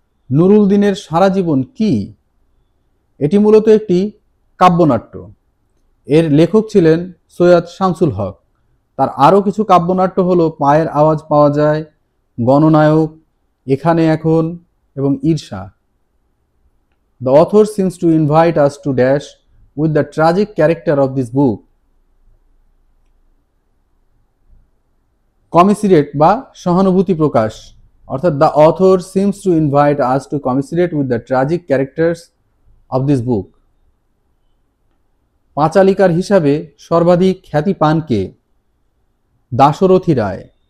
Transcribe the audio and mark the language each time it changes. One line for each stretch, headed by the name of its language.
Bangla: নুরুল দিনের সারা জীবন কি? এটি মূলত একটি কাব্যনাট্য। এর লেখক ছিলেন সৈয়দ শামসুল হক। তার আরও কিছু কাব্যনাট্য হলো পায়ের আওয়াজ পাওয়া যায়, গণনায়ক, এখানে এখন এবং ঈর্ষা।
English: The author seems to invite us to dash with the tragic character of this book.
Bangla: কমিসিরেট বা সহানুভূতি প্রকাশ, অর্থাৎ
English: The author seems to invite us to commiserate with the tragic characters of this book.
Bangla: পাঁচালিকার হিসাবে সর্বাধিক খ্যাতি পান কে? দাশরথী রায়।